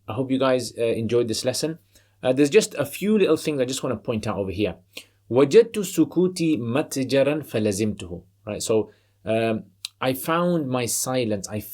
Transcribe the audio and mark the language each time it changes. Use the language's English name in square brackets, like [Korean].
[English] I hope you guys enjoyed this lesson. There's just a few little things I just want to point out over here. [Arabic] وجدت سكوتي متجرا فلزمته. [English] Right, so I found my silence.